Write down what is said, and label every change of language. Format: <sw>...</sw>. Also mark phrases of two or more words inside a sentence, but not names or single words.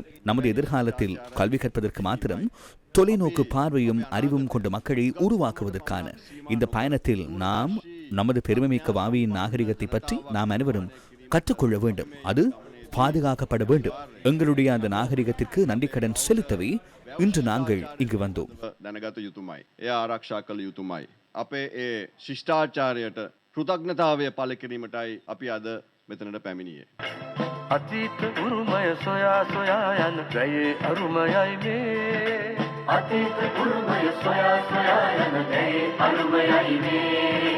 <ta>நமது எதிர்காலத்தில் கல்வி கற்பதற்கு மாத்திரம் தொலைநோக்கு பார்வையும் அறிவும் கொண்ட மக்களை உருவாக்குவதற்கான இந்த பயணத்தில் நாம் நமது பெருமைமிக்க வாவியின் நாகரிகத்தை பற்றி நாம் அனைவரும் கற்றுக்கொள்ள வேண்டும். அது பாதுகாக்கப்பட வேண்டும். எங்களுடைய அந்த நாகரிகத்திற்கு நன்றி கடன் செலுத்தவே இன்று நாங்கள் இங்கு வந்தோம்.</ta> <si>කෘතඥතාවය පළ කිරීමටයි අපි අද මෙතනට පැමිණියේ. අතීත උරුමය සොයා සොයා යන ගයේ අරුමයයි මේ. අතීත උරුමය සොයා සොයා යන ගයේ අරුමයයි මේ.</si>